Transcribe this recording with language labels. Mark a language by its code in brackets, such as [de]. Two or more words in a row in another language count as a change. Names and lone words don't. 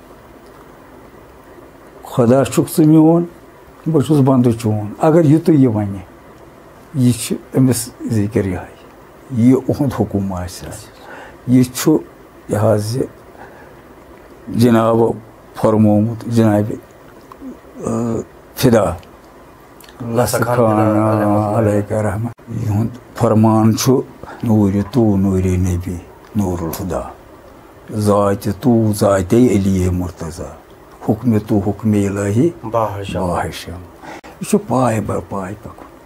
[ks] خۄدا چھُکھ ژٕ میون بہٕ چھُس بنٛدٕ چون اگر یُتُے یہِ ونہِ یہِ چھُ أمِس ذکر یِہے یہِ اُہُنٛد حُکُم آسہِ یہِ چھُ یہِ حظ یہِ جنابو فرمومُت جنابِ فدا علیکہ رحمت یِہُنٛد فرمان چھُ [fa] نوٗرِ تو نوٗرِ نبی نوٗر الہُدا ذاتِ تو ذاتِ علی مرتضیٰ حُکمِ تو حُکمِ الہی باہشم [ks] یہِ چھُ پاے بر پاے پکُن